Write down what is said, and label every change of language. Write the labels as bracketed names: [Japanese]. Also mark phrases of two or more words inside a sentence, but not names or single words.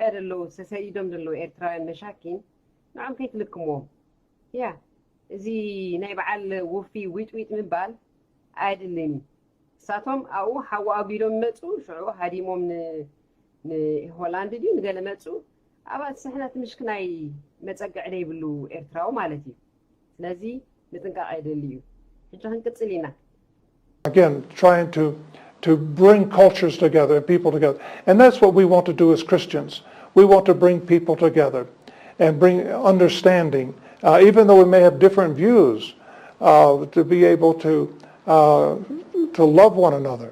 [Tigrinya] ደለው ተሰዲዶም ደለው ኤርትራውያን መሻኪን ንዖም ከይትልክምዎም ያ እዚ ናይ በዓል ውፊ ዊጥዊጥ ምባል ኣይድልኒ እሳቶም ኣብኡ ሓዊ ኣቢሎም መፁ ሽዑ ሃዲሞም ንሆላንድ ድዩ ንገለ መፁ ኣብኣ ስሕነት ምሽክ ናይ መፀግዕ ዘይብሉ ኤርትራዊ ማለት እዩ ስለዚ ንጥንቃቐ የደሊ እዩ ሕጂ ክንቅፅል ኢና [English] Again, trying to bring cultures together and people together. And that's what we want to do as Christians. We want to bring people together and bring understanding, even though we may have different views, to be able to love one another.